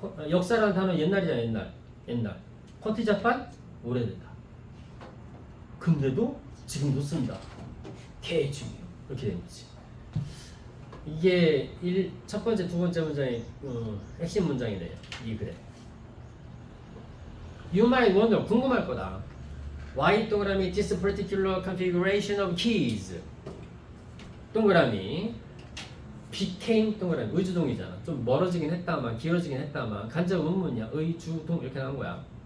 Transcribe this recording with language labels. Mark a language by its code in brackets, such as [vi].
[ko] 역사라는 단어 옛날이잖아. 옛날. 쿼티 자판 오래됐다. 근데도 지금도 쓴다. 개 중요. 이렇게 된 거지. 이게 첫 번째, 두 번째 문장의 핵심 문장이래요. 이 그래. [en] You might wonder, [ko] 궁금할 거다. [en] Why [ko] 동그라미 [en] this particular configuration of keys? [ko] 동그라미 became 동그라미 의주동이잖아. 좀 멀어지긴 했다만 길어지긴 했다만 간접 의문이야. 의주동 이렇게 나온 거야.